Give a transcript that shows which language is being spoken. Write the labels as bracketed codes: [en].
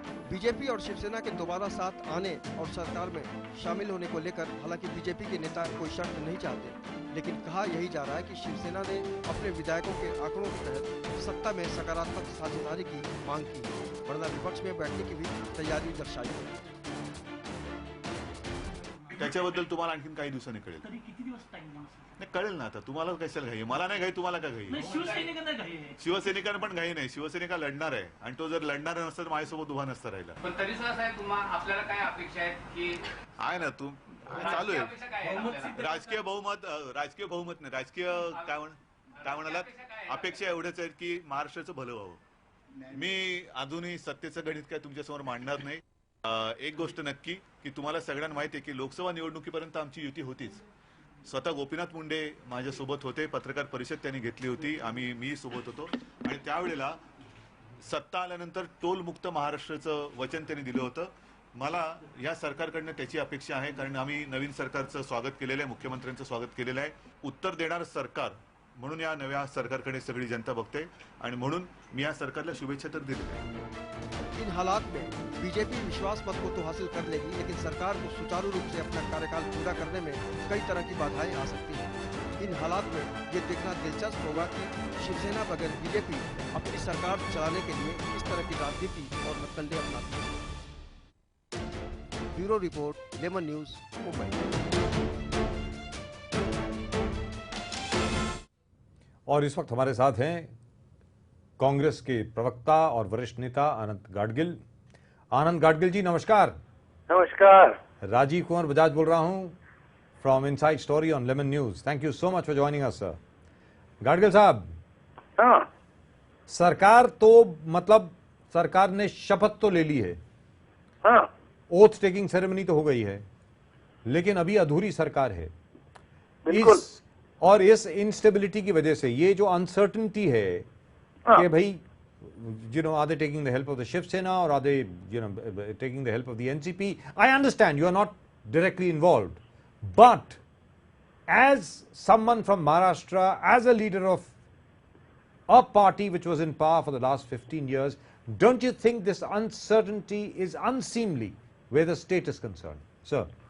[hi] BJP और शिवसेना के दोबारा साथ आने और सरकार में शामिल होने को लेकर हालांकि बीजेपी के नेता कोई शर्त नहीं चाहते, लेकिन कहा यही जा रहा है कि शिवसेना ने अपने विधायकों के आंकड़ों के तहत सत्ता में सकारात्मक साझेदारी की मांग की, वरना विपक्ष में बैठने की भी तैयारी दर्शाई है। [mr] त्याच्याबद्दल तुम्हाला आणखीन काही दिवसांनी कळेल। किती दिवस टाइम नाही कळेल ना, आता तुम्हाला कशाला घाई? मला नाही घाई, तुम्हाला का घाई? शिवसैनिकांना घाई आहे। शिवसैनिकांना पण घाई नाही, शिवसैनिका लढणार आहे आणि तो जर लढणार नसता तर माझ्यासोबत उभा नसता राहिला। पण तरी सुद्धा साहेब तुम्हाला आपल्याला काय अपेक्षा आहेत की आहे ना तू चालू आहे राजकीय बहुमत नाही, राजकीय काय म्हणालात? अपेक्षा एवढंच आहे की महाराष्ट्राचं भलं व्हावं। मी अजूनही सत्तेचं गणित काय तुमच्यासमोर मांडणार नाही। एक गोष्ट नक्की की तुम्हाला सगळ्यांना माहिती आहे की लोकसभा निवडणुकीपर्यंत आमची युती होतीच। स्वतः गोपीनाथ मुंडे माझ्यासोबत होते, पत्रकार परिषद त्यांनी घेतली होती, मी सोबत होतो आणि त्यावेळेला सत्ता आल्यानंतर टोलमुक्त महाराष्ट्राचं वचन त्यांनी दिलं होतं। मला या सरकारकडनं त्याची अपेक्षा आहे, कारण आम्ही नवीन सरकारचं स्वागत केलेलं आहे, मुख्यमंत्र्यांचं स्वागत केलेलं आहे। उत्तर देणारं सरकार म्हणून या नव्या सरकारकडे सगळी जनता बघते आणि म्हणून मी या सरकारला शुभेच्छा तर दिली। [hi] इन हालात में बीजेपी विश्वास मत को तो हासिल कर लेगी, लेकिन सरकार को सुचारू रूप से अपना कार्यकाल पूरा करने में कई तरह की बाधाएं आ सकती हैं। इन हालात में ये देखना दिलचस्प होगा कि शिवसेना बगैर बीजेपी अपनी सरकार चलाने के लिए किस तरह की राजनीति और नक्कलें अपनाती है। Bureau report, lemon news, Mumbai. और इस वक्त हमारे साथ हैं कांग्रेस के प्रवक्ता और वरिष्ठ नेता आनंद गाडगिल। आनंद गाडगिल जी नमस्कार। नमस्कार। राजीव कुमार बजाज बोल रहा हूं from inside story on lemon news. [en] Thank you so much for joining us sir. [hi] Gadgil साहब, हाँ, सरकार तो मतलब सरकार ने शपथ तो ले ली है, हाँ, ओथ टेकिंग सेरेमनी तो हो गई है, लेकिन अभी अधूरी सरकार है। बिल्कुल। इस इंस्टेबिलिटी की वजह से ये जो अनसर्टेनिटी है कि भाई [en] are they taking the help of the Shiv Sena or are they taking the help of the NCP? I understand you are not directly involved, but as someone from Maharashtra, as a leader of a party which was in power for the last 15 years, don't you think this uncertainty is unseemly where the state is concerned, sir?